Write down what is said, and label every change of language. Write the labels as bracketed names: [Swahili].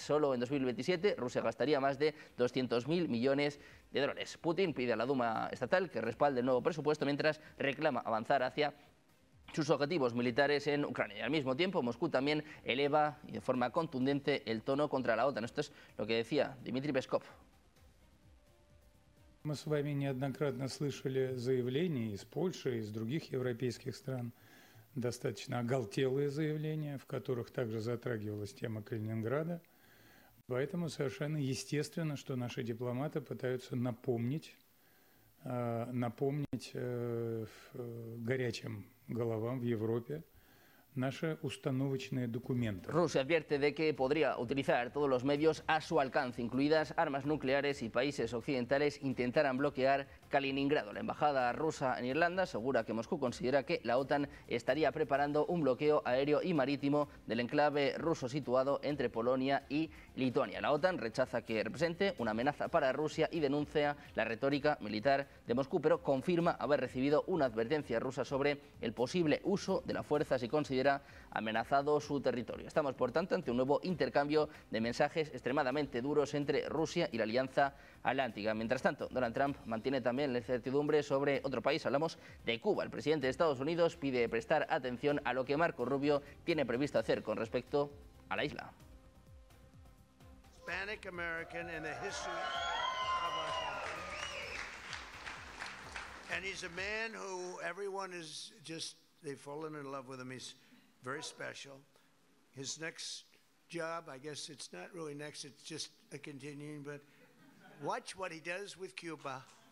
[Spanish] Solo en 2027 Rusia gastaría más de 200.000 millones de dólares. Putin pide a la Duma estatal que respalde el nuevo presupuesto mientras reclama avanzar hacia sus objetivos militares en Ucrania. Y al mismo tiempo, Moscú también eleva y de forma contundente el tono contra la OTAN. Esto es lo que decía Dmitry Peskov. [Russian] Мы с вами неоднократно слышали заявления из Польши и из других европейских стран, достаточно оголтелые заявления, в которых также затрагивалась тема Калининграда. Поэтому совершенно естественно, что наши дипломаты пытаются напомнить горячим головам в Европе наши установочные документы. [Spanish] Rusia advierte de que podría utilizar todos los medios a su alcance, incluidas armas nucleares, y países occidentales intentaran bloquear Kaliningrado. La embajada rusa en Irlanda asegura que Moscú considera que la OTAN estaría preparando un bloqueo aéreo y marítimo del enclave ruso situado entre Polonia y Lituania. La OTAN rechaza que represente una amenaza para Rusia y denuncia la retórica militar de Moscú, pero confirma haber recibido una advertencia rusa sobre el posible uso de la fuerza si considera amenazado su territorio. Estamos, por tanto, ante un nuevo intercambio de mensajes extremadamente duros entre Rusia y la Alianza Atlántica. Mientras tanto, Donald Trump mantiene también la incertidumbre sobre otro país. Hablamos de Cuba. El presidente de Estados Unidos pide prestar atención a lo que Marco Rubio tiene previsto hacer con respecto a la isla. [English] Hispanic American in the history of our country. And he's a man who everyone is just, they've fallen in love with him. He's very special. His next job, I guess it's not really next, it's just a continuing, but watch what he does with Cuba.